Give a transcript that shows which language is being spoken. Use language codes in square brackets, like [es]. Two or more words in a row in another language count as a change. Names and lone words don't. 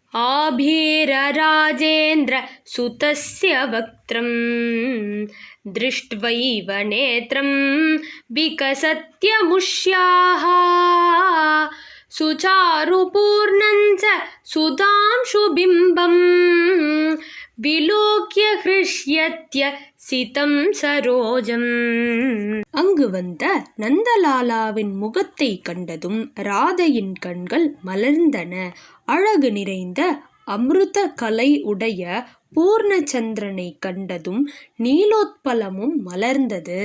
[sa] आभीरराजेन्द्र सुतस्य वक्त्रं दृष्ट्वैव नेत्रं विकसत्यमुष्याः सुचारुपूर्णं च सुधांशुबिम्बं विलोक्य हृष्यत्य सितं सरोजम्. [ta] அங்கு வந்த நந்தலாலாவின் முகத்தை கண்டதும் ராதையின் கண்கள் மலர்ந்தன. அழகு நிறைந்த அமிர்த கலை உடைய பூர்ணச்சந்திரனை கண்டதும் நீலோத்பலமும் மலர்ந்தது.